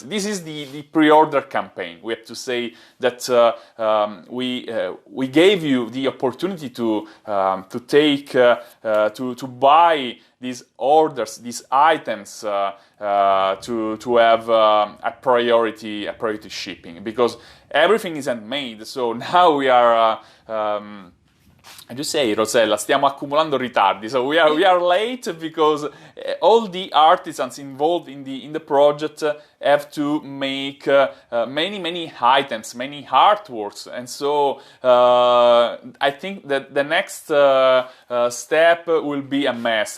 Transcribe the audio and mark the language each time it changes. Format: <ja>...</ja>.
<en>This is the pre-order campaign. We have to say that we gave you the opportunity to take to buy these orders, these items, to have a priority shipping, because everything is handmade. So now we are I just say, Rosella,</en> <it>stiamo accumulando ritardi.</it> <en>So we are late because all the artisans involved in the project have to make many items, many artworks, and so I think that the next step will be a mess.</en>